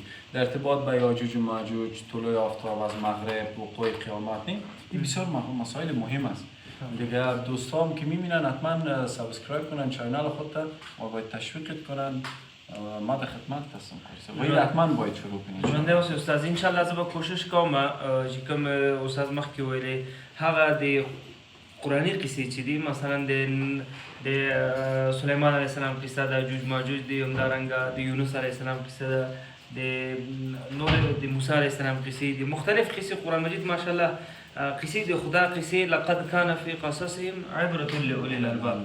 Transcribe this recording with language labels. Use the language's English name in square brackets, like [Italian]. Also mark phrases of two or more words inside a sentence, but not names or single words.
[Persian] در ارتباط با یاجوج و ماجوج، طلوع آفتاب از مغرب، وقوع قیامت، این بسیار مسائل مهم است. دیگه دوستان که میبینن حتما سابسکرایب کنن چینل خودت و باید تشویقت کنن. ما در خدمت هستم قاری صاحب. حتما باید شروع کنید. [Pashto] ژوندی اوسئ استاد. انشاءالله زه به کوشش کوم چې کوم استاد مخکې ویلې هغه د قرآني قصې چې دي مثلا د سلیمان [Arabic] علیه السلام [Pashto] قصه ده، جوج ماجوج دي، همدارنګه د یونس [Arabic] علیه السلام [Pashto] قصه ده، د نور د موسی [Arabic] علیه السلام [Pashto] قصې دي، مختلف قصې قرآن مجید ماشاءالله قصې د خدا قصې [Arabic] لقد کان فی قصصهم عبرة لاولی الالباب.